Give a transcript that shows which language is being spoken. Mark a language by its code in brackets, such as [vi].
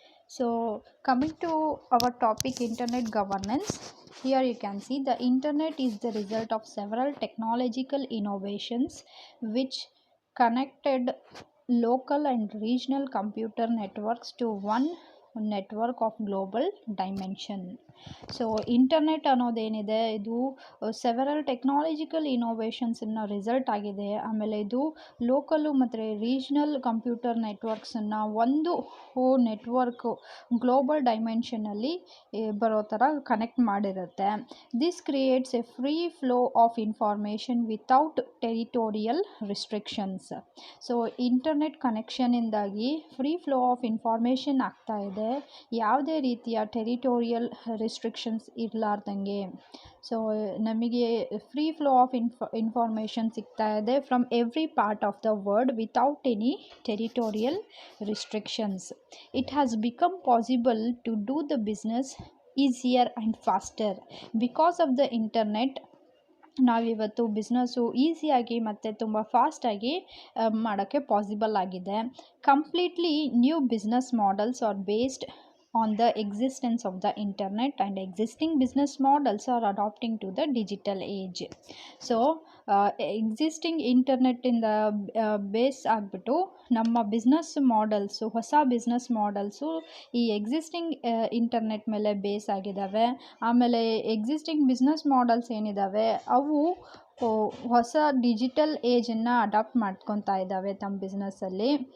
[en] So coming to our topic, internet governance, here you can see the internet is the result of several technological innovations which connected local and regional computer networks to one network of global dimension. [kn] So internet ಅನ್ನೋದೇನಿದೆ ಇದು several technological ಇನೋವೇಷನ್ಸನ್ನು result ಆಗಿದೆ. ಆಮೇಲೆ ಇದು local ಮತ್ತು regional computer ನೆಟ್ವರ್ಕ್ಸನ್ನು ಒಂದು network global dimensionally ಬರೋ ಥರ connect ಮಾಡಿರುತ್ತೆ. [en] This creates a free flow of information without territorial restrictions. [kn] So internet ಕನೆಕ್ಷನಿಂದಾಗಿ free flow of information ಆಗ್ತಾ ಇದೆ, ಯಾವುದೇ ರೀತಿಯ ಟೆರಿಟೋರಿಯಲ್ ರಿಸ್ಟ್ರಿಕ್ಷನ್ಸ್ ಇರಲಾರ್ದಂಗೆ. [en] so ನಮಗೆ free flow of information [kn] ಸಿಗ್ತಾ ಇದೆ [en] From every part of the world without any territorial restrictions. It has become possible to do the business easier and faster. Because of the internet, [kn] ನಾವಿವತ್ತು business ಈಸಿಯಾಗಿ ಮತ್ತು ತುಂಬ ಫಾಸ್ಟಾಗಿ ಮಾಡೋಕ್ಕೆ possible ಆಗಿದೆ. [en] Completely new business models are based on the existence of the internet, and existing business models are adopting to the digital age. [kn] So existing ಇಂಟರ್ನೆಟ್ಟಿಂದ base ಆಗಿಬಿಟ್ಟು ನಮ್ಮ business models, ಹೊಸ ಬಿಸ್ನೆಸ್ ಮಾಡೆಲ್ಸು ಈ ಎಕ್ಸಿಸ್ಟಿಂಗ್ ಇಂಟರ್ನೆಟ್ ಮೇಲೆ base ಆಗಿದ್ದಾವೆ. ಆಮೇಲೆ existing business models ಏನಿದ್ದಾವೆ ಅವು ಹೊಸ digital ಏಜನ್ನು adapt ಮಾಡ್ಕೊತಾ ಇದ್ದಾವೆ ತಮ್ಮ ಬಿಸ್ನೆಸ್ಸಲ್ಲಿ.